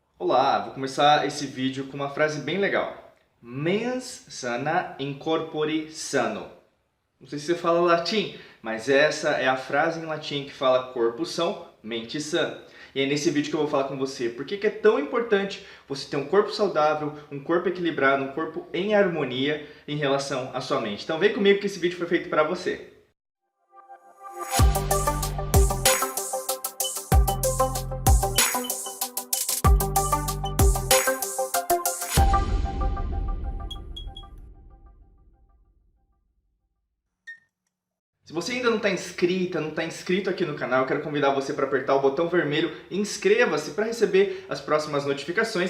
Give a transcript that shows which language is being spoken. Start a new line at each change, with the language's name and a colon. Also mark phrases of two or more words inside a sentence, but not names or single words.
Portuguese: Olá, vou começar esse vídeo com uma frase bem legal.
Latin: Mens sana in corpore sano.
Portuguese: Não sei se você fala latim, mas essa é a frase em latim que fala corpo são, mente sã. E é nesse vídeo que eu vou falar com você por que é tão importante você ter um corpo saudável, um corpo equilibrado, um corpo em harmonia em relação à sua mente. Então vem comigo que esse vídeo foi feito para você. Se você ainda não está inscrita, não está inscrito aqui no canal, eu quero convidar você para apertar o botão vermelho e inscreva-se para receber as próximas notificações.